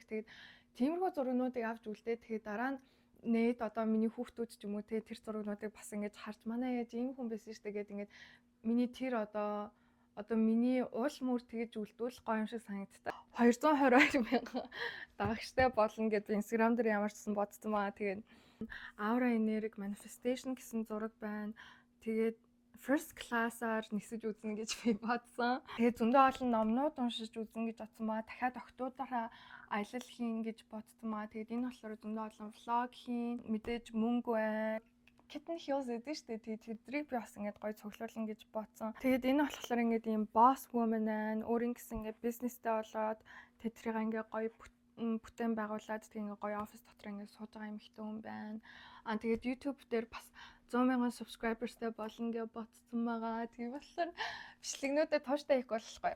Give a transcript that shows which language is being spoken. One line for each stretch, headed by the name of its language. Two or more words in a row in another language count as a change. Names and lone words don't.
Mongolian: Тэгээд тиймэрхүү зургнуудыг авч үлдээ. Тэгээд дараа нь нээд одоо миний хүүхдүүд ч юм уу тэр зургнуудыг бас ингээд харж манай яаж ийм хүн байсан штэ гэд ингээд миний тэр одоо миний уул мөр тэгж үлдвэл гоё юм шиг санагддаг. 222 мянган дагагчтай болно гэд Instagram дээр ямар ч гэсэн бодсон баа. Тэгээд
English: Aura Energy Manifestation
Mongolian: гэсэн зураг байна. Тэгээд
English: first class-
Mongolian: аар нисэж үзнэ гэж би бодсон. Тэгээд зөндөө олон номнууд уншиж үзнэ гэж бодсон баа. Дахиад октоудаараа аялал хийн гэж бодсон баа. Тэгээд энэ болохоор зөндөө олон vlog хийн, мэдээж мөнгө байна. Kitten Hills гэдэг шүү дээ. Тэгээд тэрийг би бас ингээд гоё цуглуулна гэж бодсон. Тэгээд энэ болохоор ингээд ийм
English: boss woman
Mongolian: байна. Өөрийн гэсэн ингээд бизнестэй болоод тэрийг ингээд гоё бүтээн байгуулад тэг ингээ гоё офис дотор ингээ сууж байгаа юм ихтэй хүн байна. Тэгээд YouTube дээр бас 100 мянган subscribersтэй болно гэж бодсон байгаа. Тэгээ болохоор бичлэгнүүдэд тууштай хийх болохгүй.